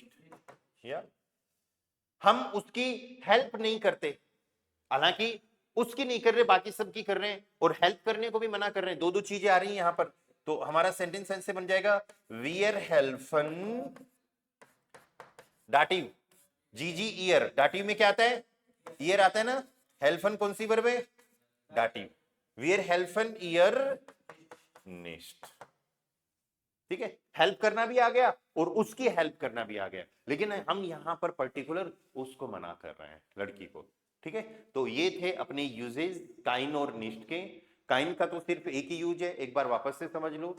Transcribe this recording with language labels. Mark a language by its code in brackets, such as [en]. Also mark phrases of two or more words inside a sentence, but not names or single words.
[hi] या हम उसकी हेल्प नहीं करते, हालांकि उसकी नहीं कर रहे, बाकी सबकी कर रहे हैं, और हेल्प करने को भी मना कर रहे हैं. दो दो चीजें आ रही हैं यहां पर. तो हमारा सेंटेंस ऐसे बन जाएगा, [de] wir helfen [hi] डाटिव, [de] sie sie ihr. [hi] डाटिव में क्या आता है? ईयर आता है ना. हेल्फन कौन सी वर्ब है? डाटिव. [de] Wir helfen ihr nicht। [hi] ठीक है, हेल्प करना भी आ गया और उसकी हेल्प करना भी आ गया, लेकिन हम यहां पर पर्टिकुलर उसको मना कर रहे हैं, लड़की को। ठीक है, तो ये थे अपने यूजेज काइन और निष्ठ के। काइन का तो सिर्फ एक ही यूज है, एक बार वापस से समझ लो।